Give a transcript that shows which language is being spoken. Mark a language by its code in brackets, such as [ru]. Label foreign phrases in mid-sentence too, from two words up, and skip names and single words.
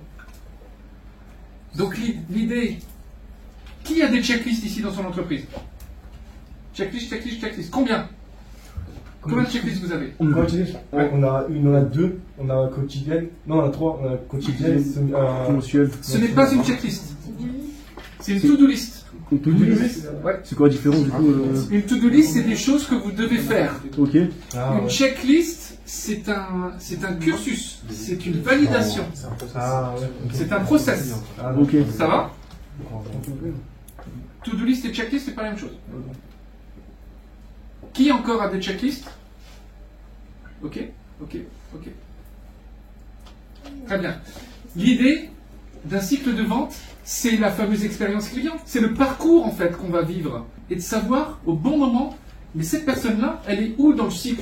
[fr] Donc l'idée, qui a des checklists ici dans son entreprise? Checklist, checklist, checklist. Combien de checklists vous avez? On a deux. On a quotidienne. Non, on a trois. On a quotidienne, mensuelle. Ce n'est pas une checklist. C'est une [en] to-do list. To-do list. [fr] Ouais. C'est quoi la différence du coup Une [en] to-do list, [fr] c'est des choses que vous devez faire. Ok. Une checklist, c'est un cursus. C'est une validation. C'est un process. Ok. Ça va? [en] To-do list [fr] et checklist, c'est pas la même chose. Qui encore a des checklists? Ok. Très bien. L'idée d'un cycle de vente, c'est la fameuse expérience client. C'est le parcours en fait qu'on va vivre. Et de savoir au bon moment, mais cette personne-là, elle est où dans le cycle?